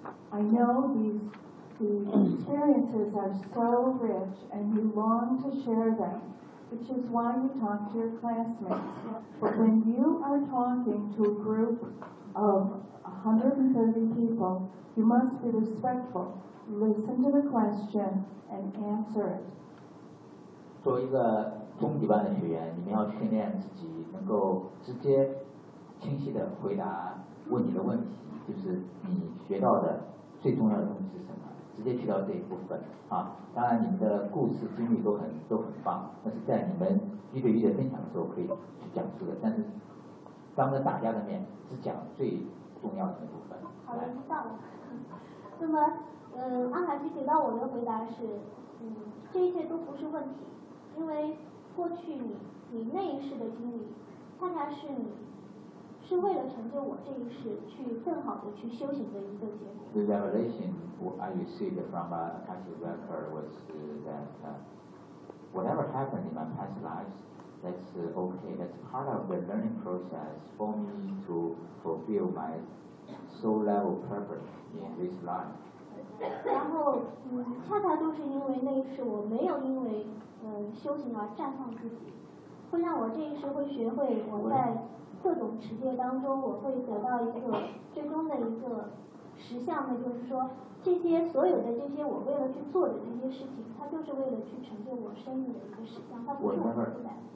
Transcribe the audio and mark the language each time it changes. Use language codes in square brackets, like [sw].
[en] I know the experiences are so rich and you long to share them, which is why you talk to your classmates. But when you are talking to a group of 130 people, you must be respectful. Listen to the question and answer it. [zh] 作为一个中级班的学员，你们要训练自己能够直接清晰的回答问你的问题，就是你学到的最重要的东西是什么，直接去到这一部分啊。当然你们的故事经历都很棒，那是在你们一对一的分享的时候可以去讲述的，但是当着大家的面只讲最重要的那部分。好的，知道了。那么安海提醒到我的回答是，这一切都不是问题，因为过去你那一世的经历恰恰是你是为了成就我这一世去更好的去修行的一个结果。 [en] The revelation I received from Akashic Record was that whatever happened in my past lives, that's okay. That's part of the learning process for me to fulfill my soul level purpose in this life. [zh] 然后，恰恰就是因为那一世我没有因为修行而绽放自己，会让我这一世会学会我在各种持戒当中，我会得到一个最终的一个实相的，就是说这些所有的这些我为了去做的这些事情，它就是为了去成就我生命的一个实相，它不是我自己的。